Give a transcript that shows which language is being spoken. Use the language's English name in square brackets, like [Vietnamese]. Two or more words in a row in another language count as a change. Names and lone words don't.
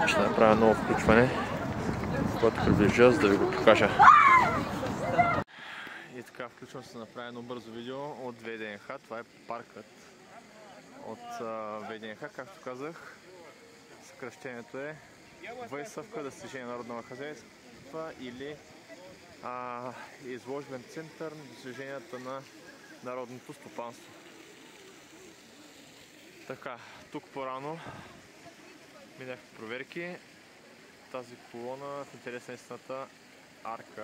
[Bulgarian] Ще направя ново включване, което приближа, за да ви го покажа. И така, включвам се да направя едно бързо видео от ВДНХ. Това е паркът от ВДНХ. Както казах, съкръщението е [Russian] Выставка достижения народного хозяйства, [Bulgarian] или изложбен център на достиженията на народното стопанство. Така, тук по-рано минах проверки. Тази колона, в интерес на истината, арка.